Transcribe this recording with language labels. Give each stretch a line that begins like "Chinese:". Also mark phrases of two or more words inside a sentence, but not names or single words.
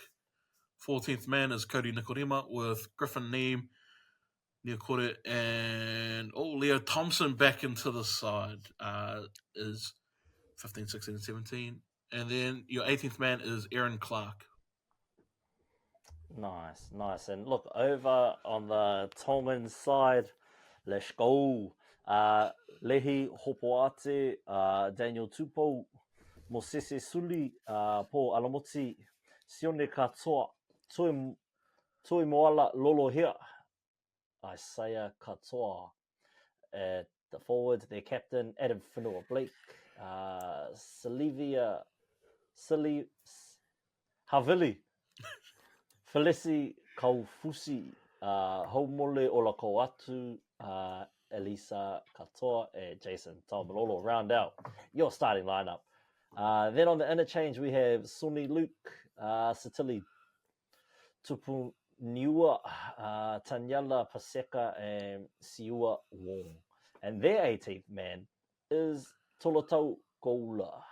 English: 14th man is Cody Nikorima with Griffin Neem, Niokore, and Leo Thompson back into the side is 15, 16, and 17. And then your 18th man is Aaron Clark. Nice. And look, over on the Tongan side, let's go. Lehi Hopoate, Daniel Tupou, Mosese Suli, Po Alamoti, Sione Katoa, Toi Moala Lolo here, Isaiah Katoa. At the forwards, their captain, Adam Whenua Blake, Havili, Felici Kaufusi, Homole Olakoatu, Elisa Katoa, and Jason Taumalolo round out your starting lineup. Then on the interchange, we have Suni Luke, Satili Tupu Niua, Tanyala Paseka, and Siua Wong. And their 18th man is Tolotau Gola.